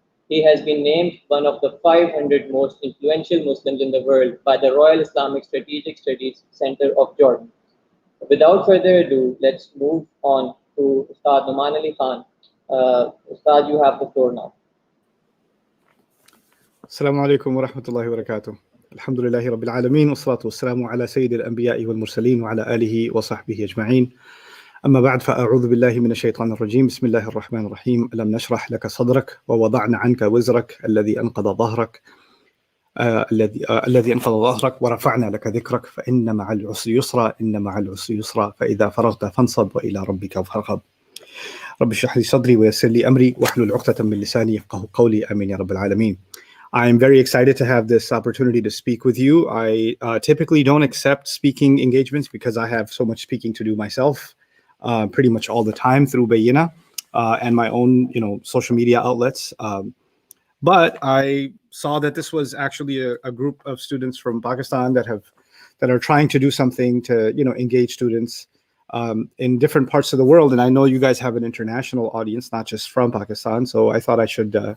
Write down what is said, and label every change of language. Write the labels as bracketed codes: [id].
[en] He has been named one of the 500 most influential Muslims in the world by the Royal Islamic Strategic Studies Center of Jordan. Without further ado, let's move on to Ustaad Nouman Ali Khan. Ustaad, you have the floor now. [ar] السلام عليكم ورحمة الله وبركاته. الحمد لله رب العالمين والصلاة والسلام على سيد الأنبياء والمرسلين وعلى آله وصحبه أجمعين. أما بعد فأعوذ بالله من الشيطان الرجيم. بسم الله الرحمن الرحيم. ألم نشرح لك صدرك ووضعنا عنك وزرك الذي أنقض ظهرك الذي أنقض ظهرك ورفعنا لك ذكرك فإن مع العسر يسرا إن مع العسر يسرا فإذا فرغت فانصب وإلى ربك فارغب. رب اشرح لي صدري ويسر لي أمري واحلل عقدة من لساني يفقهوا قولي آمين يا رب العالمين. [en] I'm very excited to have this opportunity to speak with you. I typically don't accept speaking engagements because I have so much speaking to do myself, pretty much all the time through Bayyina and my own, social media outlets. But I saw that this was actually a group of students from Pakistan that are trying to do something to, engage students in different parts of the world. And I know you guys have an international audience, not just from Pakistan. So I thought I should